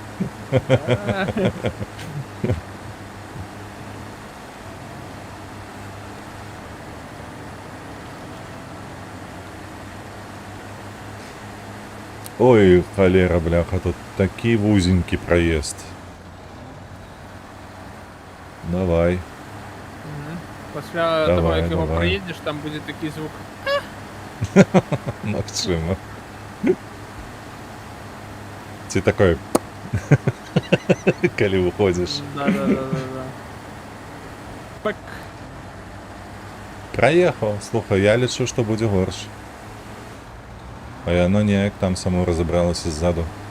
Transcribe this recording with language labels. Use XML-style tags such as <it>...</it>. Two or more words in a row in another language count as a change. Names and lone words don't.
<be>Ой, холера, бляха, тут такі вузенькі праезд. Давай.</be> <uk>Пасля того, Давай, як його давай. проїдеш, там буде такий звук.</uk> <be>Магчыма. Ці такой, калі выходзіш. Да. Пак. Праехаў, слухай, я лічу, што будзе горш. А яно неяк там само разабралася ззаду.</be>